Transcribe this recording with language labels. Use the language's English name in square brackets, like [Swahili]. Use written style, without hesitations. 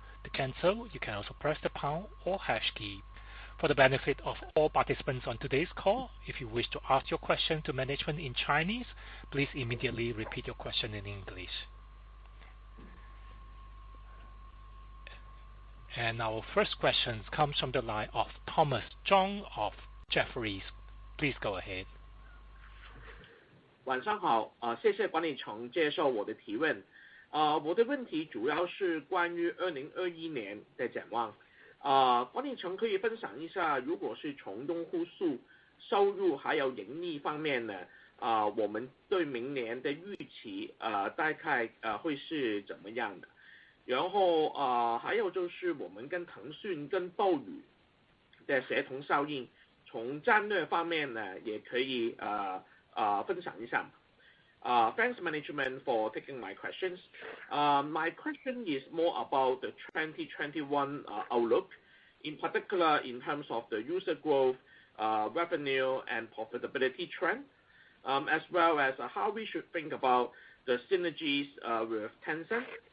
[English] To cancel, you can also press the pound or hash key. For the benefit of all participants on today's call, if you wish to ask your question to management in Chinese, please immediately repeat your question in English. And our first question comes from the line of Thomas Zhang of Jefferies. Please go ahead. [Chinese] 晚上好，谢谢管理层接受我的提问。我的问题主要是关于2021年的展望。管理层可以分享一下，如果是从用户数、收入还有盈利方面呢，我们对明年的预期大概会是怎么样的？然后还有就是我们跟腾讯跟斗鱼的协同效应，从战略方面呢也可以分享一下。 [English] Thanks management for taking my questions. My question is more about the 2021 outlook, in particular in terms of the user growth, revenue and profitability trend, as well as how we should think about the synergies with Tencent,